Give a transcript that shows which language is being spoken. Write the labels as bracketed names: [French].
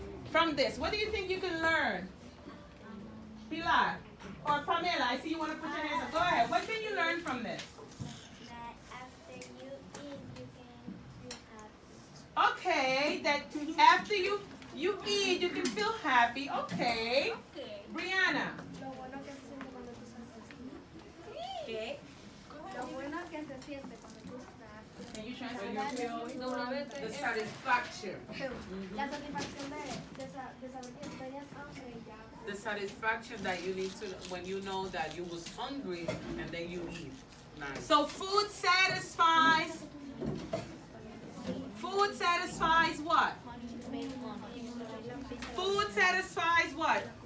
[English] From this, what do you think you can learn? Pilar or Pamela, I see you want to put your hands up. Go ahead. What can you learn from this? That after you eat, you can feel happy. Okay, that after you eat, you can feel happy. Okay. Brianna. [Spanish] Lo bueno que se siente cuando tú estás ¿Qué? Lo bueno que se siente cuando tú estás. [English] Can you translate? The satisfaction. [Spanish] La satisfacción de saber que tenías hambre y ya. [English] The satisfaction that you need to when you know that you was hungry and then you eat. Nice. So food satisfies. Food satisfies what? Food satisfies what?